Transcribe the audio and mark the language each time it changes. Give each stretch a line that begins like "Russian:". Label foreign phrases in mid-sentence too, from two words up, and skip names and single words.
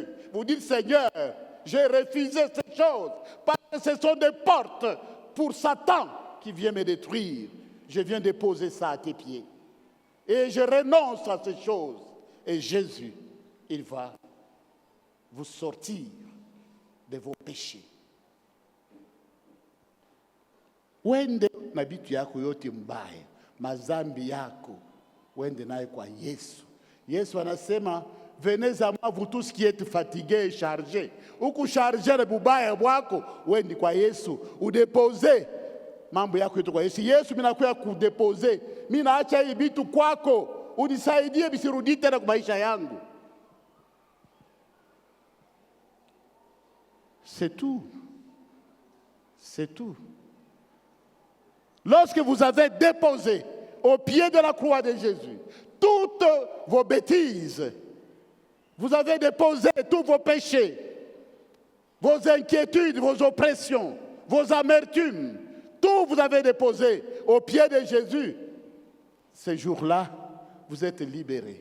French: Vous dites, Seigneur, j'ai refusé ces choses parce que ce sont des portes pour Satan qui vient me détruire. Je viens déposer ça à tes pieds. Et je renonce à ces choses. Et Jésus, il va vous sortir de vos péchés.
Swahili: Wende na bitu yako yote mbaya, mazambi yako, wende naye kwa Yesu. Yesu anasema,
French: venez à moi vous tous qui êtes fatigués et chargés.
Swahili: Ukucharge le bubaya bwako, wende kwa Yesu, udepose mambo yako yote kwa Yesu. Yesu minakuya kudepose, minaacha hii bitu kwako, unisaidie bisirudi tena kwa maisha yangu.
French: C'est tout. C'est tout. Lorsque vous avez déposé au pied de la croix de Jésus toutes vos bêtises, vous avez déposé tous vos péchés, vos inquiétudes, vos oppressions, vos amertumes, tout vous avez déposé au pied de Jésus, ce jour-là, vous êtes libérés.